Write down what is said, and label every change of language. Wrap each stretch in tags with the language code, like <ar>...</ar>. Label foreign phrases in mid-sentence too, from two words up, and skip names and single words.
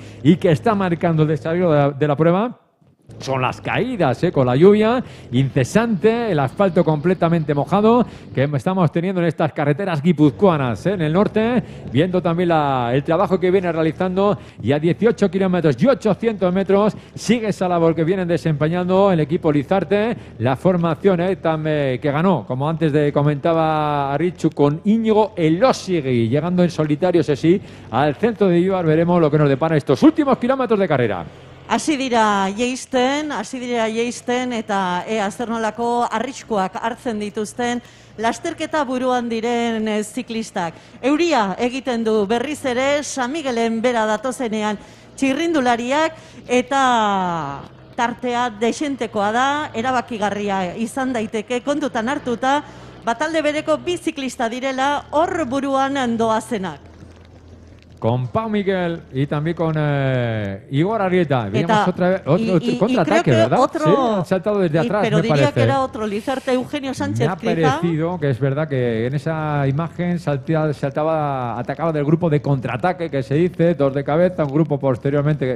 <es>y que está marcando el desarrollo de la prueba son las caídas, con la lluvia incesante, el asfalto completamente mojado que estamos teniendo en estas carreteras guipuzcoanas, en el norte, viendo también el trabajo que viene realizando, y a 18 kilómetros y 800 metros sigue esa labor que vienen desempeñando el equipo Lizarte, la formación que ganó, como antes comentaba Richu, con Íñigo Elósegui, llegando en solitario, sí, al centro de Ibar. Veremos lo que nos depara estos últimos kilómetros de carrera.</es> <eu>Hasi dira jeisten eta ea zer nolako arriskuak hartzen dituzten lasterketa buruan diren ziklistak. Euria egiten du berriz ere San Miguelen bera datozenean txirrindulariak, eta tartea desentekoa da, erabakigarria izan daiteke kontutan hartuta, batalde bereko bi ziklista direla hor buruan doazenak.</eu> <es>Con Pau Miquel y también con Igor Arrieta. Veíamos otra vez otro contraataque, ¿verdad? Sí, han saltado desde atrás, pero me diría parece. Que era otro Lizarte, Eugenio Sánchez. Me ha parecido que es verdad que en esa imagen atacaba del grupo de contraataque, que se dice, dos de cabeza, un grupo posteriormente.</es>